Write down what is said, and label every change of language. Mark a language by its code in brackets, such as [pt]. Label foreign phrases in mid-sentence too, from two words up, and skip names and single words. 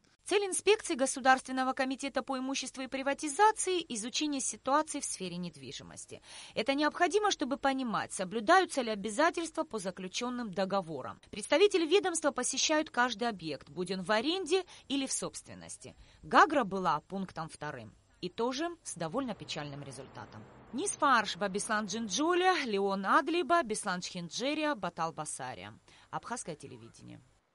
[ru] Цель инспекции Государственного комитета по имуществу и приватизации – изучение ситуации в сфере недвижимости. Это необходимо, чтобы понимать, соблюдаются ли обязательства по заключенным договорам. Представители ведомства посещают каждый объект, будь он в аренде или в собственности. Гагра была пунктом 2. И тоже с довольно печальным результатом. Нисфарш Бабислан Джинджоля, Леон Адлиба, Беслан Чхинджерия, Батал Басария. Абхазское телевидение.